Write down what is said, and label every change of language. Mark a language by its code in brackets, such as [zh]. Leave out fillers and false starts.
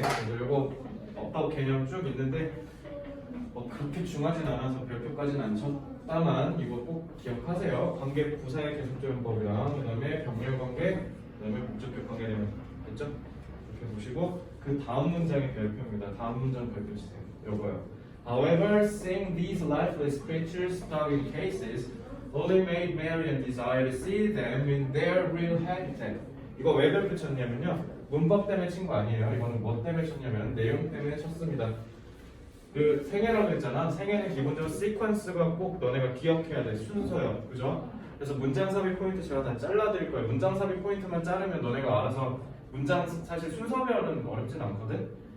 [ko] 그래서 이거 없다고 개념 쭉 있는데 뭐 그렇게 중하진 않아서 별표까지는 안 쳤다만 이거 꼭 기억하세요. 관계 부사의 계속적용법이랑 그 다음에 병렬 관계, 그 다음에 목적격 관계 되면 됐죠? 이렇게 보시고 그 다음 문장의 별표입니다. 다음 문장 별표 주세요. 요거요. [en] However, seeing these lifeless creatures stuck in cases only made Marian desire to see them in their real habitat. [ko] 이거 왜 별표 쳤냐면요. 문법 때문에 친 거 아니에요. 이거는 뭐 때문에 쳤냐면 내용 때문에 쳤습니다. 그 생애라고 했잖아. 생애는 기본적으로 시퀀스가 꼭 너네가 기억해야 돼. 순서요. 그죠? 그래서 문장 삽입 포인트 제가 다 잘라드릴 거예요. 문장 삽입 포인트만 자르면 너네가 알아서 문장 사실 순서별은 어렵진 않거든.